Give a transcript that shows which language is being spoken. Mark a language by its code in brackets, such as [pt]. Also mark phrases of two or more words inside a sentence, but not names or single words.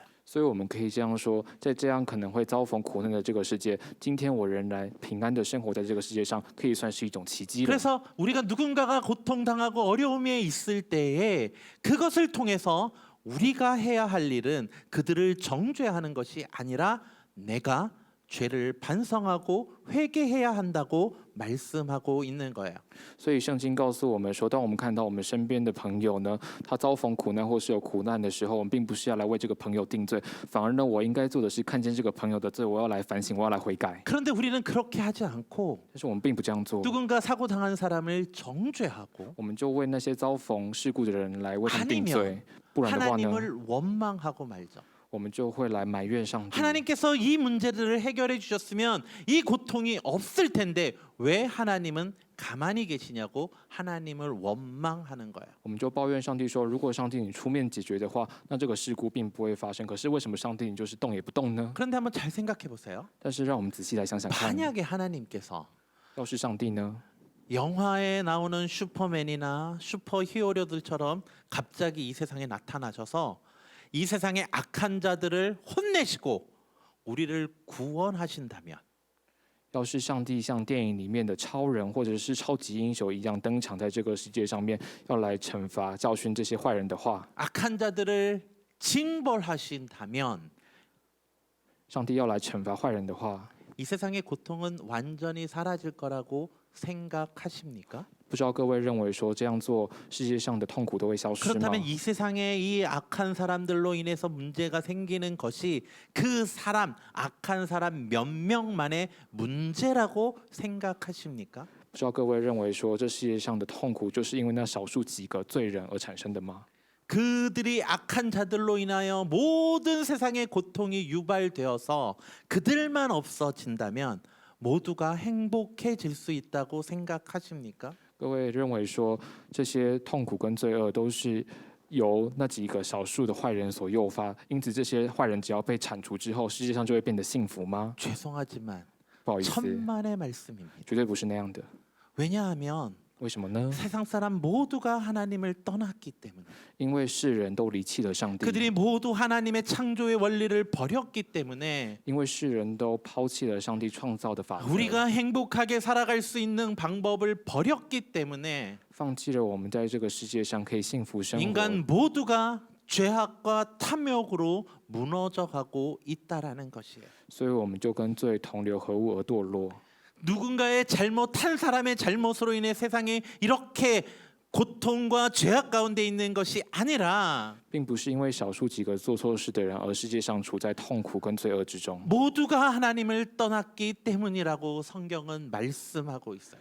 [zh] 所以我们可以这样说，在这样可能会遭逢苦难的这个世界，今天我仍然平安的生活在这个世界上，可以算是一种奇迹了。 [ko] 그래서 우리가 누군가가 고통당하고 어려움에 있을 때에 그것을 통해서 우리가 해야 할 일은 그들을 정죄하는 것이 아니라 내가 죄를 반성하고 회개해야 한다고 말씀하고 있는 거예요. [zh] 所以圣经告诉我们说，当我们看到我们身边的朋友呢，他遭逢苦难或是有苦难的时候，我们并不是要来为这个朋友定罪，反而呢，我应该做的是看见这个朋友的罪，我要来反省，我要来悔改。 [ko] 그런데 우리는 그렇게 하지 않고 [zh] 但是我们并不这样做， [ko] 누군가 사고 당한 사람을 정죄하고 [zh] 我们就为那些遭逢事故的人来为他们定罪，不然的话呢， [ko] 하나님을 원망하고 말죠. [zh] 我们就会来埋怨上帝。 [ko] 하나님께서 이 문제들을 해결해 주셨으면 이 고통이 없을 텐데 왜 하나님은 가만히 계시냐고 하나님을 원망하는 거예요. [zh] 我们就抱怨上帝说，如果上帝你出面解决的话，那这个事故并不会发生。可是为什么上帝你就是动也不动呢？ [ko] 그런데 한번 잘 생각해 보세요. [zh] 但是让我们仔细来想想看， [ko] 만약에 하나님께서 [zh] 要是上帝呢？ [ko] 영화에 나오는 슈퍼맨이나 슈퍼 히어로들처럼 갑자기 이 세상에 나타나셔서 이 세상의 악한 자들을 혼내시고 우리를 구원하신다면 [zh] 要是上帝像电影里面的超人或者是超级英雄一样登场在这个世界上面，要来惩罚、教训这些坏人的话， [ko] 악한 자들을 징벌하신다면 [zh] 上帝要来惩罚坏人的话， [ko] 이 세상의 고통은 완전히 사라질 거라고 생각하십니까? [zh] 不知道各位认为说这样做，世界上的痛苦都会消失吗？ [ko] 그렇다면 이 세상에 이 악한 사람들로 인해서 문제가 생기는 것이 그 사람, 악한 사람 몇 명만의 문제라고 생각하십니까? [zh] 不知道各位认为说这世界上的痛苦就是因为那少数几个罪人而产生的吗？ [ko] 그들이 악한 자들로 인하여 모든 세상의 고통이 유발되어서 그들만 없어진다면 모두가 행복해질 수 있다고 생각하십니까? [zh] 各位认为说这些痛苦跟罪恶都是由那几个少数的坏人所诱发，因此这些坏人只要被铲除之后，世界上就会变得幸福吗？ [ko] 죄송하지만 [zh] 不好意思， [ko] 천만의 말씀입니다. [zh] 绝对不是那样的。 [ko] 왜냐하면 [zh] 为什么呢？ [ko] 세상 사람 모두가 하나님을 떠났기 때문에 [zh] 因为世人都离弃了上帝， [ko] 그들이 모두 하나님의 창조의 원리를 버렸기 때문에 [zh] 因为世人都抛弃了上帝创造的法则， [ko] 우리가 행복하게 살아갈 수 있는 방법을 버렸기 때문에 [zh] 放弃了我们在这个世界上可以幸福生活。 [ko] 인간 모두가 죄악과 탐욕으로 무너져가고 있다라는 것이에요. [zh] 所以我们就跟罪同流合污而堕落。 [ko] 누군가의 잘못, 한 사람의 잘못으로 인해 세상에 이렇게 고통과 죄악 가운데 있는 것이 아니라 [zh] 并不是因为少数几个做错事的人，而世界上处在痛苦跟罪恶之中。 [ko] 모두가 하나님을 떠났기 때문이라고 성경은 말씀하고 있어요.